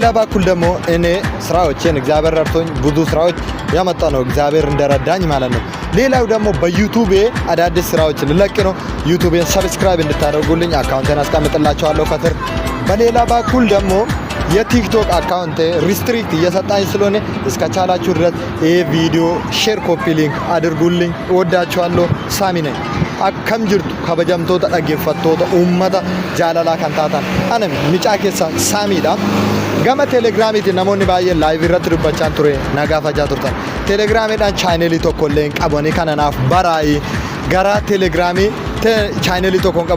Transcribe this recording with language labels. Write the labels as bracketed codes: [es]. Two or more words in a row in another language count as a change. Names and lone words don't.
[am] በኩል ደግሞ እኔ ስራዎችን እግዚአብሔር ረድቶኝ ብዙ ስራዎች ያመጣ ነው እግዚአብሔር እንደረዳኝ ማለት ነው። ሌላው ደግሞ በዩቲዩብ አዳዲስ ስራዎች ልለቅ ነው። ዩቲዩብን ሰብስክራይብ እንድታደርጉልኝ አካውንቴን አስቀምጥላችኋለሁ ከስር። በሌላ በኩል ደግሞ የቲክቶክ አካውንት ሪስትሪክት እየሰጣኝ ስለሆነ እስከቻላችሁ ድረስ ይሄ ቪዲዮ [en] share copy link [am] አድርጉልኝ። እወዳችኋለሁ። ሳሚ ነኝ። [om] Akkam jirtu kabajamtoota dhaggeeffattoota uummata jaalalaa kan taatan ana micaa keessa saamiidha. Gama telegiraamiitiin namoonni baay'een laayivii irratti dubbachaa ture nagaafachaa turtan. Telegiraamiidhaan chaanelii tokko illee hin qabani kananaaf baraa'ii gara telegiraamii chaanelii tokko hin qabu.